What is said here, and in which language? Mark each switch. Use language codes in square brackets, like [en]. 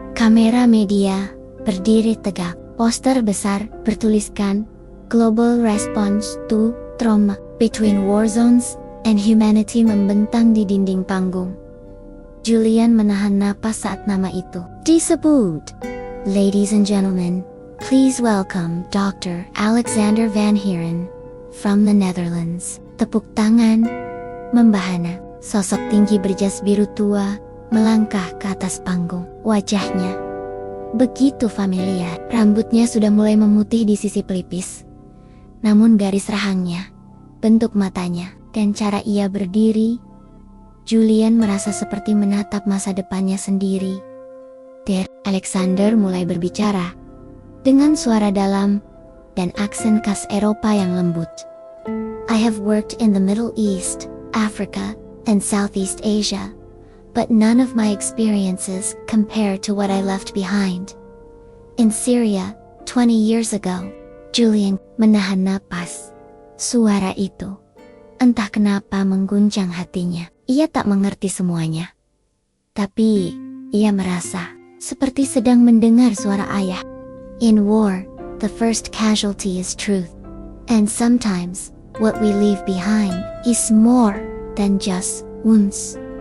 [id] Kamera media berdiri tegak. Poster besar bertuliskan Global Response to Trauma Between War Zones and Humanity membentang di dinding panggung. Julian menahan napas saat nama itu disebut. [en] Ladies and gentlemen, please welcome Dr. Alexander Van Haren from the Netherlands. [id] Tepuk tangan membahana. Sosok tinggi berjas biru tua melangkah ke atas panggung. Wajahnya begitu familiar. Rambutnya sudah mulai memutih di sisi pelipis. Namun garis rahangnya, bentuk matanya, dan cara ia berdiri, Julian merasa seperti menatap masa depannya sendiri. Dr. Alexander mulai berbicara dengan suara dalam dan aksen khas Eropa yang lembut. [en] I have worked in the Middle East, Africa, and Southeast Asia, but none of my experiences compare to what I left behind. In Syria, 20 years ago. [id] Julian menahan napas. Suara itu, entah kenapa mengguncang hatinya. Ia tak mengerti semuanya. Tapi, ia merasa seperti sedang mendengar suara ayah. [en] In war, the first casualty is truth. And sometimes, what we leave behind is more than just wounds.